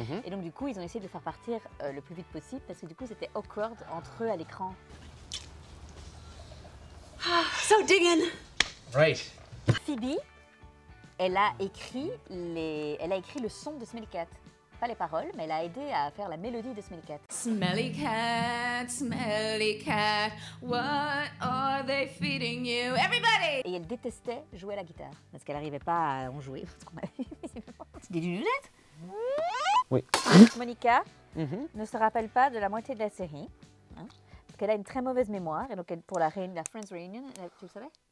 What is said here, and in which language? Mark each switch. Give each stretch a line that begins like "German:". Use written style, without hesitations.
French: Et donc du coup, ils ont essayé de le faire partir le plus vite possible parce que du coup, c'était awkward entre eux à l'écran.
English: So digging. Right.
French: Phoebe, elle a écrit le son de Smelly Cat. Pas les paroles, mais elle a aidé à faire la mélodie de Smelly Cat.
English: Smelly cat, what are they feeding you? Everybody!
French: Et elle détestait jouer à la guitare parce qu'elle n'arrivait pas à en jouer.
English: Did you do that?
French: Oui. Monica ne se rappelle pas de la moitié de la série, hein, parce qu'elle a une très mauvaise mémoire. Et donc pour la Friends Reunion, tu le savais?